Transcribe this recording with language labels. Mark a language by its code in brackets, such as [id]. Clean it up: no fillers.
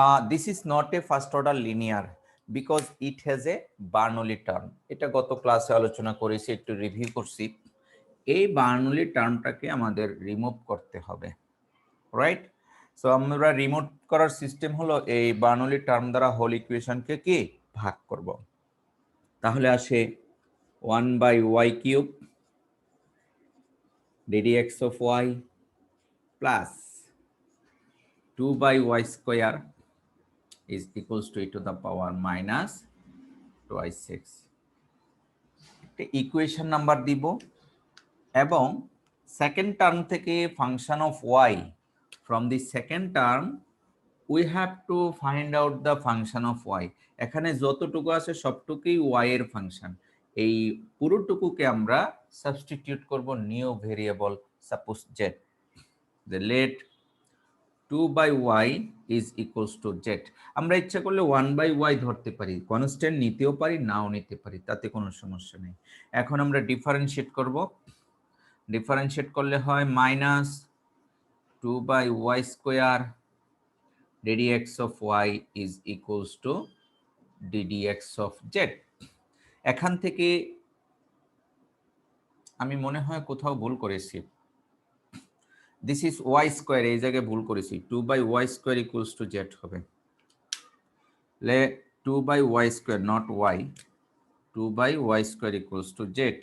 [en] This is not a first order linear because it has a Bernoulli term. [bn] এটা গত ক্লাসে আলোচনা করেছি, একটু রিভিউ করছি। এই বার্নৌলি টার্মটাকে আমাদের রিমুভ করতে হবে, রাইট? সো আমরা রিমুভ করার সিস্টেম হলো এই বার্নৌলি টার্ম দ্বারা হোল ইকুয়েশনকে কি ভাগ করব। তাহলে আসে [en] 1/y cube ddx of y plus 2/y square is equals to e to the power minus 2y6 [bn] একটা ইকুয়েশন নাম্বার দিব এবং সেকেন্ড টার্ম থেকে [en] Function of y from the second term we have to find out the function of y. [bn] এখানে যতটুকু আছে সবটুকুই y এর function. এই পুরোটুকুকে আমরা সাবস্টিটিউট করব new variable suppose z, [en] the let 2/y is equals to z. [bn] আমরা ইচ্ছা করলে 1/y ধরতে পারি, কনস্ট্যান্ট নিতেও পারি, নাও নিতে পারি, তাতে কোনো সমস্যা নেই। এখন আমরা ডিফারেন্সিয়েট করব। ডিফারেন্সিয়েট করলে হয় [en] Minus 2/y square ddx of y is equals to ddx of z. [bn] এখান থেকে আমি মনে হয় কোথাও ভুল করেছি, [en] this is y square, [bn] এই জায়গায় ভুল করেছি, 2/y square equals to z হবে। [en] লে 2/y square not y, 2/y square equals to z।